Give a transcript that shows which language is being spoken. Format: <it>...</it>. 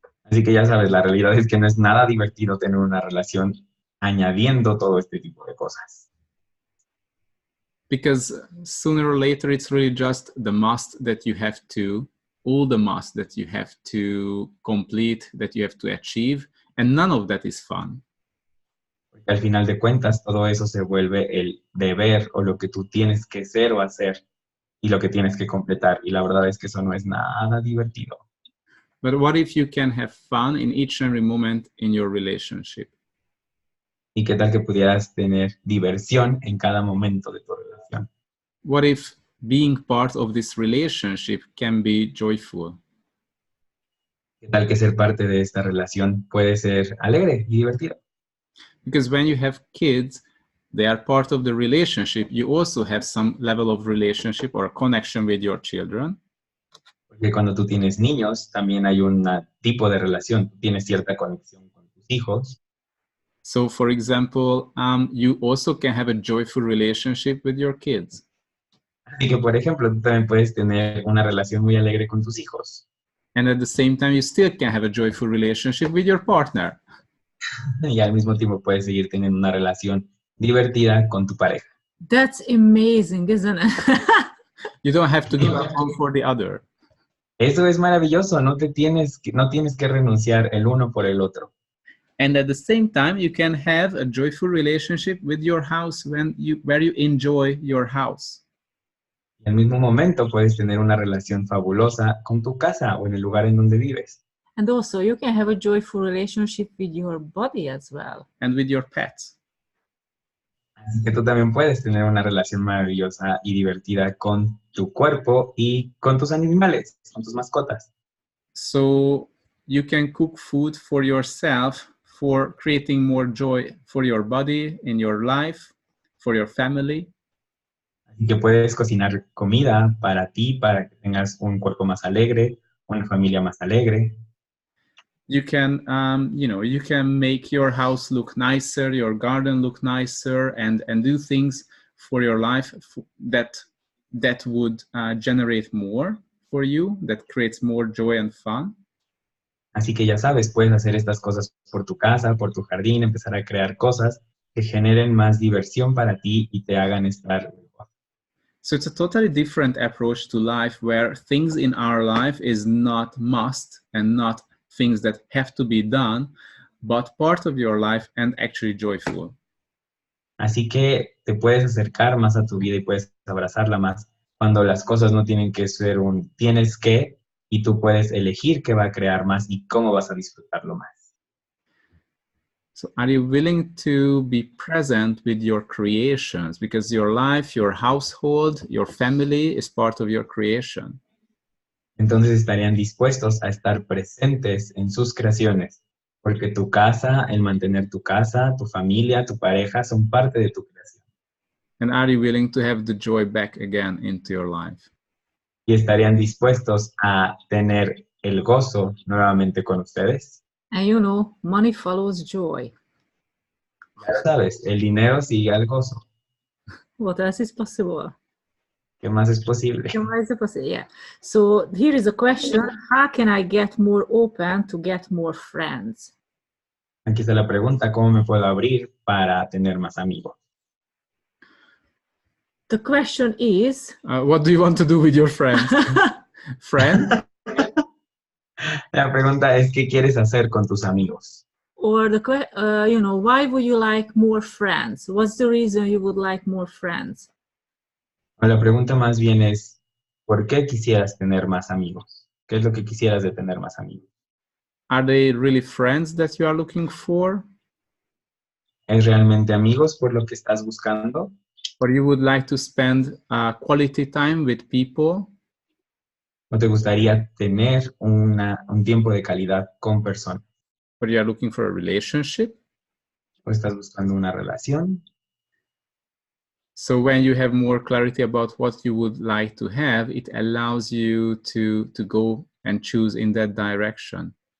<es>Así que ya sabes, la realidad es que no es nada divertido tener una relación añadiendo todo este tipo de cosas.</es> <en>Because sooner or later, it's really just the must that you have to, all the must that you have to complete, that you have to achieve, and none of that is fun.</en> <es>Porque al final de cuentas, todo eso se vuelve el deber o lo que tú tienes que ser o hacer y lo que tienes que completar. Y la verdad es que eso no es nada divertido.</es> <en>But what if you can have fun in each and every moment in your relationship?</en> <es>¿Y qué tal que pudieras tener diversión en cada momento de tu relación?</es> <en>What if being part of this relationship can be joyful?</en> <es>¿Qué tal que ser parte de esta relación puede ser alegre y divertido?</es> <en>Because when you have kids, they are part of the relationship. You also have some level of relationship or connection with your children.</en> <es>Porque cuando tú tienes niños, también hay un tipo de relación. Tú tienes cierta conexión con tus hijos.</es> <en>So, for example, you also can have a joyful relationship with your kids.</en> <es>Así que, por ejemplo, tú también puedes tener una relación muy alegre con tus hijos.</es> <en>And at the same time, you still can have a joyful relationship with your partner.</en> <es>Y al mismo tiempo puedes seguir teniendo una relación divertida con tu pareja.</es> <en>That's amazing, isn't it? You don't have to give up one for the other.</en> <es>Eso es maravilloso, no tienes que renunciar el uno por el otro.</es> <en>And at the same time, you can have a joyful relationship with your house where you enjoy your house.</en> <es>Y al mismo momento puedes tener una relación fabulosa con tu casa o en el lugar en donde vives.</es> <en>And also, you can have a joyful relationship with your body as well. And with your pets.</en> <es>Así que tú también puedes tener una relación maravillosa y divertida con tu cuerpo y con tus animales, con tus mascotas.</es> <en>So you can cook food for yourself for creating more joy for your body, in your life, for your family.</en> <es>Así que puedes cocinar comida para ti, para que tengas un cuerpo más alegre, una familia más alegre.</es> <en>You can, you can make your house look nicer, your garden look nicer, and do things for your life that would generate more for you, that creates more joy and fun.</en> <es>Así que ya sabes, puedes hacer estas cosas por tu casa, por tu jardín, empezar a crear cosas que generen más diversión para ti y te hagan estar mejor.</es> <en>So it's a totally different approach to life, where things in our life is not must and not things that have to be done, but part of your life and actually joyful.</en> <es>Así que te puedes acercar más a tu vida y puedes abrazarla más cuando las cosas no tienen que ser un tienes que, y tú puedes elegir qué va a crear más y cómo vas a disfrutarlo más.</es> <en>So are you willing to be present with your creations? Because your life, your household, your family is part of your creation.</en> <es>Entonces estarían dispuestos a estar presentes en sus creaciones, porque tu casa, el mantener tu casa, tu familia, tu pareja son parte de tu creación.</es> <en>And are you willing to have the joy back again into your life?</en> <es>Y estarían dispuestos a tener el gozo nuevamente con ustedes.</es> <en>And you know, money follows joy.</en> <es>Ya sabes, el dinero sigue al gozo.</es> <en>What else is possible?</en> <es>¿Qué más es posible?</es> <en>What is possible? Yeah. So here is a question: how can I get more open to get more friends?</en> <es>Aquí está la pregunta: ¿cómo me puedo abrir para tener más amigos?</es> <en>The question is, What do you want to do with your friends? Friend?</en> <es>La pregunta es: ¿qué quieres hacer con tus amigos?</es> <en>or you know, why would you like more friends? What's the reason you would like more friends?</en> <es>O la pregunta más bien es: ¿por qué quisieras tener más amigos? ¿Qué es lo que quisieras de tener más amigos?</es> <en>Are they really friends that you are looking for?</en> <es>¿Es realmente amigos por lo que estás buscando?</es> <en>Or you would like to spend quality time with people?</en> <es>¿O te gustaría tener un tiempo de calidad con personas?</es> <en>Or you are looking for a relationship?</en> <es>¿O estás buscando una relación?</es> <en>So when you have more clarity about what you would like to have, it allows you to go and choose in that direction.</en>